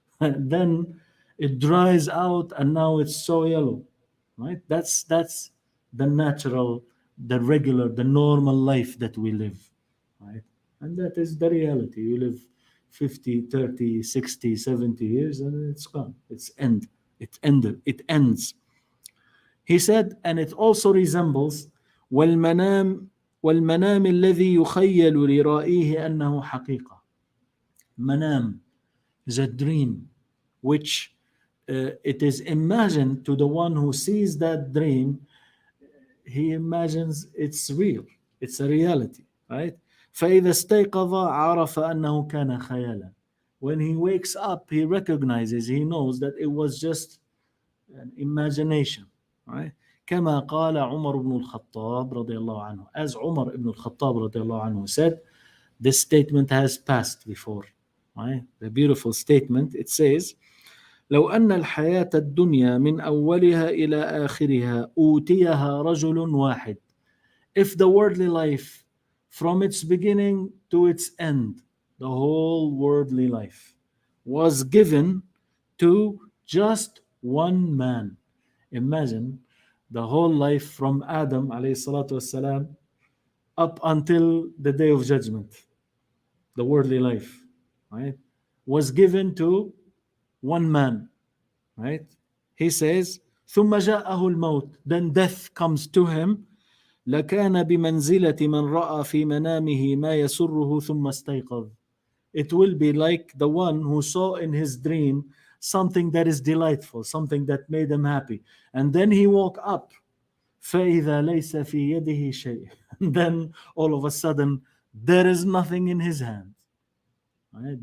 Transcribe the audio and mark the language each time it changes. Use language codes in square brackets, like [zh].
[en] And then it dries out and now it's so yellow. Right? That's the natural, the regular, the normal life that we live. Right? And that is the reality. You live 50, 30, 60, 70 years and it's gone. It's end. It ended. It ends. He said, and it also resembles [ar] والمنام والمنام الذي يخيل لرائيه أنه حقيقة. [en] Manam is a dream which it is imagined to the one who sees that dream. He imagines it's real, it's a reality, right? [ar] فإذا استيقظ عرف أنه كان خيالا. [en] When he wakes up, he recognizes, he knows that it was just an imagination, right? [ar] كما قال عمر بن الخطاب رضي الله عنه. [en] As Umar ibn al-Khattab [ar] رضي الله عنه [en] said, this statement has passed before, right? The beautiful statement, it says, [ar] لو أن الحياة الدنيا من أولها إلى آخرها أوتيها رجل واحد. [en] If the worldly life from its beginning to its end, the whole worldly life was given to just one man. Imagine the whole life from Adam alayhi salatu wasalam up until the day of judgment, the worldly life, right, was given to one man, right? He says, [ar] ثم جاءه الموت, [en] then death comes to him. [ar] لكان بمنزلة من رأى في منامه ما يسره ثم استيقظ. [en] It will be like the one who saw in his dream something that is delightful, something that made him happy. And then he woke up. [ar] فإذا ليس في يده شيء. [en] And then all of a sudden, there is nothing in his hand. Right?